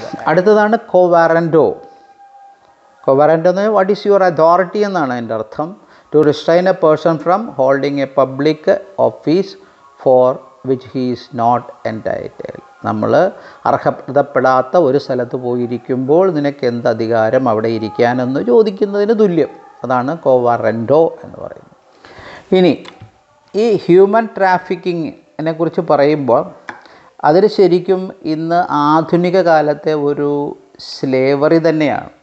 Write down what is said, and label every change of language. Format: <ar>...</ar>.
<ml>അടുത്തതാണ് കോവാറൻറ്റോ. കോവാറൻറ്റോ എന്ന് പറഞ്ഞാൽ</ml> <en>what is your authority</en> <ml>എന്നാണ് അതിൻ്റെ അർത്ഥം.</ml> <en>To restrain a person from holding a public office for which he is not entitled.</en> <ml>നമ്മൾ അർഹതപ്പെടാത്ത ഒരു സ്ഥലത്ത് പോയിരിക്കുമ്പോൾ നിനക്ക് എന്ത് അധികാരം അവിടെ ഇരിക്കാനെന്ന് ചോദിക്കുന്നതിന് തുല്യം. അതാണ് കോവാറൻറ്റോ എന്ന് പറയുന്നത്. ഇനി ഈ ഹ്യൂമൻ ട്രാഫിക്കിങ്ങിനെ കുറിച്ച് പറയുമ്പോൾ അതിൽ ശരിക്കും ഇന്ന് ആധുനിക കാലത്തെ ഒരു സ്ലേവറി തന്നെയാണ്.</ml>